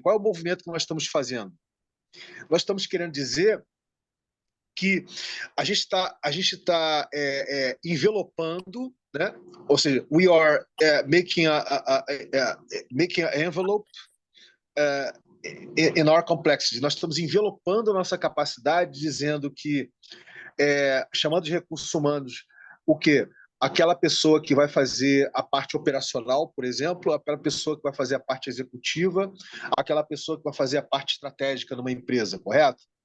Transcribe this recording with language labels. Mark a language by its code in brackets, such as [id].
[pt] Qual é o movimento que nós estamos fazendo? Nós estamos querendo dizer que a gente está envelopando, né? Ou seja, [en] we are making an envelope in our complexity. [pt] Nós estamos envelopando a nossa capacidade, dizendo que, chamando de recursos humanos, o quê? Aquela pessoa que vai fazer a parte operacional, por exemplo, aquela pessoa que vai fazer a parte executiva, aquela pessoa que vai fazer a parte estratégica numa empresa, correto?